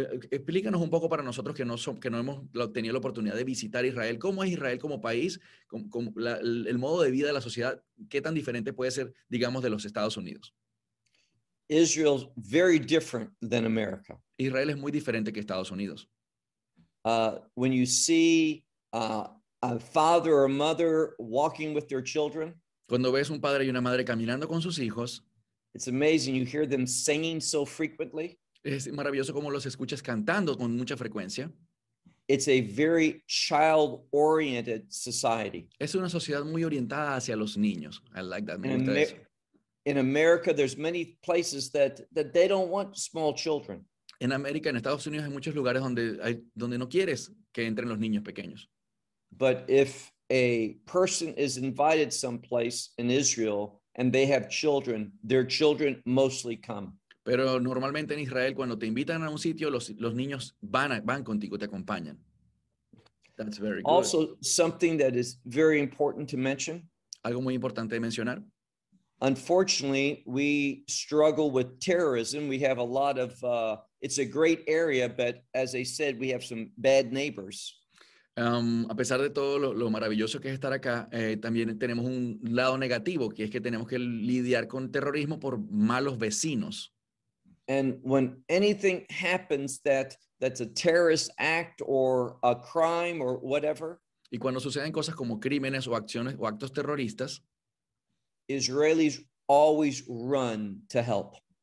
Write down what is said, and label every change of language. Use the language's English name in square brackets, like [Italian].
[Spanish] Explícanos un poco para nosotros que no hemos tenido la oportunidad de visitar Israel. ¿Cómo es Israel como país? El modo de vida de la sociedad, ¿qué tan diferente puede ser, digamos, de los Estados Unidos? [English] Israel's very different than America. [Spanish] Israel es muy diferente que Estados Unidos. [English] When you see a father or mother walking with their children, [Spanish] cuando ves un padre y una madre caminando con sus hijos, [English] it's amazing you hear them singing so frequently. [Spanish] Es maravilloso cómo los escuchas cantando con mucha frecuencia. [English] It's a very child-oriented society. [Spanish] Es una sociedad muy orientada hacia los niños. [English] I like that. In America, there's many places that they don't want small children. [Spanish] En América, en Estados Unidos, hay muchos lugares donde no quieres que entren los niños pequeños. [English] But if a person is invited someplace in Israel and they have children, their children mostly come. [Spanish] Pero normalmente en Israel, cuando te invitan a un sitio, los niños van contigo, te acompañan. [English] That's very good. Also, something that is very important to mention. [Spanish] Algo muy importante de mencionar. [English] Unfortunately, we struggle with terrorism. We have a lot of, it's a great area, but as I said, we have some bad neighbors. [Spanish] A pesar de todo lo maravilloso que es estar acá, también tenemos un lado negativo, que es que tenemos que lidiar con terrorismo por malos vecinos. [English] And when anything happens that's a terrorist act or a crime or whatever, [Spanish] y cuando suceden cosas como crímenes o acciones o actos terroristas, [English] Israelis always run to help.